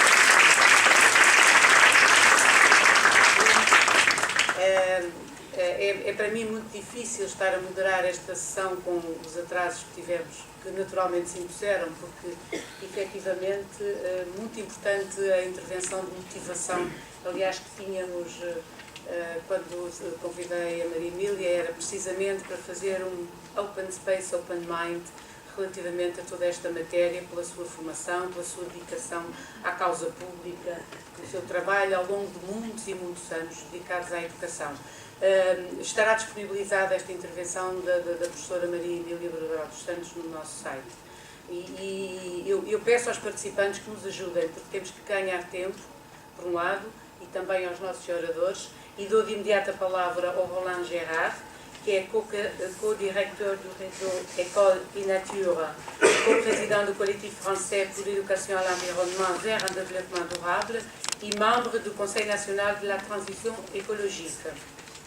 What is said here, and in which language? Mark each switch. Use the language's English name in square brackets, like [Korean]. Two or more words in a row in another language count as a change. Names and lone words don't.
[Portuguese] É para mim muito difícil estar a moderar esta sessão com os atrasos que tivemos, que naturalmente se impuseram, porque efetivamente muito importante a intervenção de motivação, aliás, que tínhamos quando convidei a Maria Emília, era precisamente para fazer um [English] open space, open mind, [Portuguese] relativamente a toda esta matéria, pela sua formação, pela sua dedicação à causa pública, pelo seu trabalho ao longo de muitos e muitos anos dedicados à educação. Estará disponibilizada esta intervenção da professora Maria Emília Barbadó dos Santos no nosso site. E eu peço aos participantes que nos ajudem, porque temos que ganhar tempo, por um lado, e também aos nossos oradores, e dou de imediato a palavra ao Roland Gérard, que é co-directeur do [French] réseau École et Nature, co-président du collectif français pour l'éducation à l'environnement vers un développement durable et membre du Conseil national de la transition écologique.